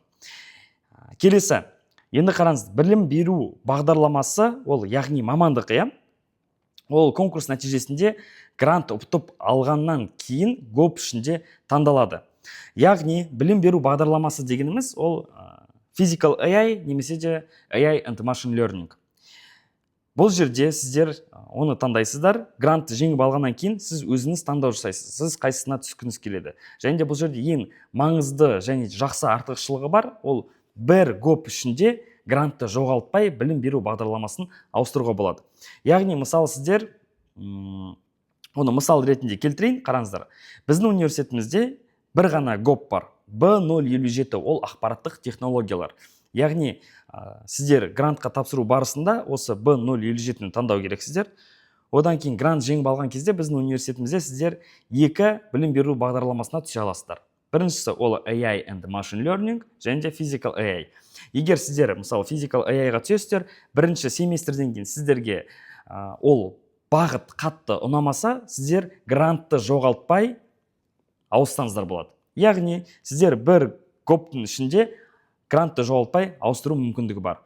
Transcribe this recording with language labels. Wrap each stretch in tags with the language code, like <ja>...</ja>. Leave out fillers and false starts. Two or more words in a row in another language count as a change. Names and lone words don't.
<kk>Келесі, енді қараңыз, білім беру бағдарламасы, ол яғни мамандық, ол конкурс нәтижесінде грант ұтып алғаннан кейін гоп ішінде таңдалады. Яғни білім беру бағдарламасы дегеніміз ол</kk> <en>physical AI</en> <kk>немесе де</kk> <en>AI and machine learning.</en> <kk>Бұл жерде сіздер оны таңдайсыздар, грант жеңіп алғаннан кейін сіз өзіңіз таңдау жасайсыз, сіз қайсысына түскіңіз келеді. Және де бұл жерде ең маңызды және жақсы артықшылығы бар, ол бір гоп ішінде грантты жоғалтпай білім беру бағдарламасын ауыстыруға болады. Яғни, мысалы сіздер, оны мысал ретінде келтірейін, қараңыздар. Біздің университетімізде бір ғана гоп бар, B057, ол ақпараттық технологиялар. Яғни, сіздер грантқа тапсыру барысында осы B057-ні таңдау керексіздер. Одан кейін грант жеңіп алған кезде біздің университетімізде сіздер екі білім беру бағдарламасына түсе аласыздар. Біріншісі ол</kk> <en>AI and machine learning,</en> <kk>және де</kk> <en>physical AI.</en> <kk>Егер сіздер, мысалы,</kk> <en>physical AI-</en> <kk>ға түсесіздер, бірінші семестрден кейін сіздерге ол бағыт қатты ұнамаса, сіздер грантты жоғалтпай ауыстырсаңыздар болады. Яғни, сіздер бір гоптың ішінде грантты жоғалтпай ауыстыру мүмкіндігі бар.</kk>